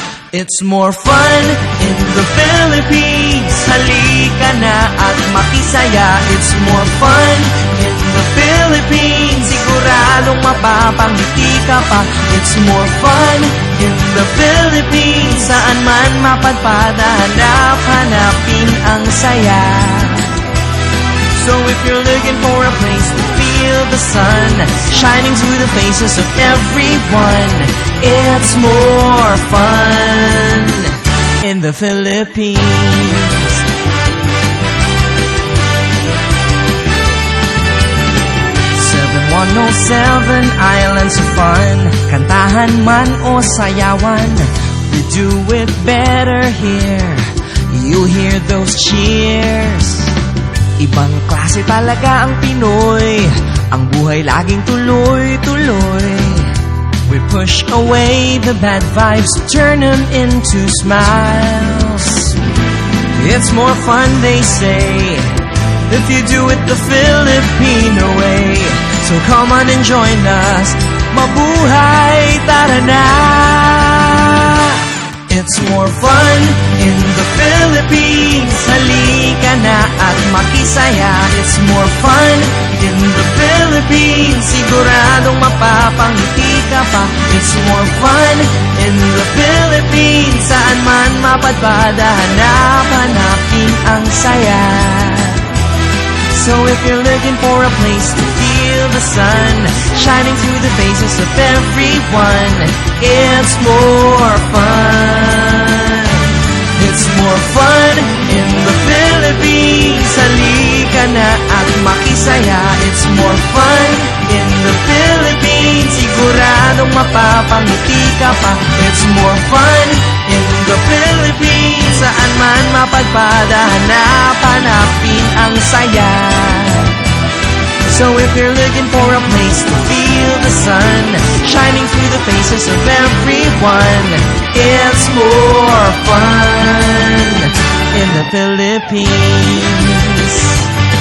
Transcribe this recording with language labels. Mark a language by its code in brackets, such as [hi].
[en] It's more fun in the Philippines. [tl] Halika na at makisaya. [en] It's more fun in the Philippines. [tl] Siguradong mapapangiti ka pa. [en] It's more fun in the Philippines. [tl] Saan man mapadpad, hanap-hanapin ang saya. [en] So if you're looking for a place to feel the sun shining through the faces of everyone, it's more fun in the Philippines. 7107 Islands of Fun. [tl] Kantahan man o sayawan, [en] we do it better here. You hear those cheers. [tl] Ibang klase talaga ang Pinoy, ang buhay laging tuloy-tuloy. [en] We push away the bad vibes, turn them into smiles. It's more fun, they say, if you do it the Filipino way. So come on and join us, [tl] mabuhay, tara na. [en] It's more fun in the Philippines. [tl] Halika na at makisaya. [en] It's more fun in the Philippines. [tl] Siguradong mapapangiti ka pa. [en] It's more fun in the Philippines. [tl] Saan man mapadpad, hanap-hanapin ang saya. [en] So if you're looking for a place to feel the sun shining through the faces of everyone, it's more fun. It's more fun in the Philippines. [tl] Halika na at makisaya. [en] It's more fun in the Philippines. [tl] Siguradong mapapangiti ka pa. [en] It's more fun in the Philippines. [tl] Saan man mapadpad, hanap-hanapin ang saya. [en] So if you're looking for a place to feel the sun shining through the faces of everyone, it's more fun in the Philippines.